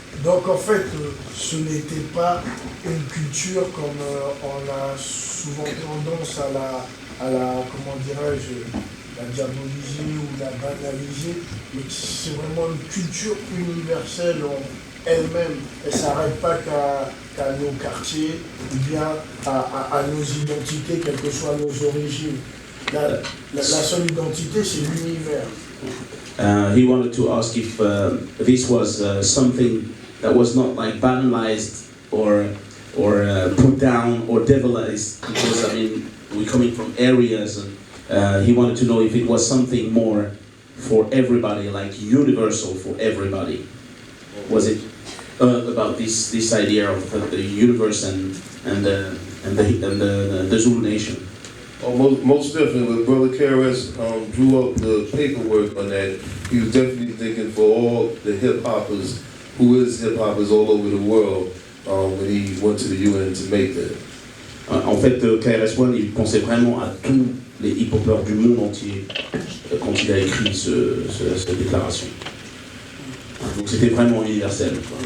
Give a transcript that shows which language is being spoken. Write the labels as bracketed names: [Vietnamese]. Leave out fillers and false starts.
[French] Donc en fait, ce n'était pas une culture comme on a souvent tendance à la comment dirais-je, la diaboliser ou la banaliser, mais c'est vraiment une culture universelle en elle-même. Elle ne s'arrête pas qu'à nos quartiers ou bien à nos identités, quelles que soient nos origines. La seule identité, c'est l'univers. [English] He wanted to ask if this was something that was not like banalized or put down or devilized, because I mean we're coming from areas, and he wanted to know if it was something more for everybody, like universal for everybody. Was it about this idea of the universe and the Zulu nation? Oh, most definitely. When Brother KRS drew up the paperwork on that, he was definitely thinking for all the hip-hoppers, who is hip-hoppers all over the world, when he went to the UN to make that. [French] En fait, KRS-One, il pensait vraiment à tous les hip-hoppers du monde entier quand il a écrit cette déclaration. Donc c'était vraiment universel.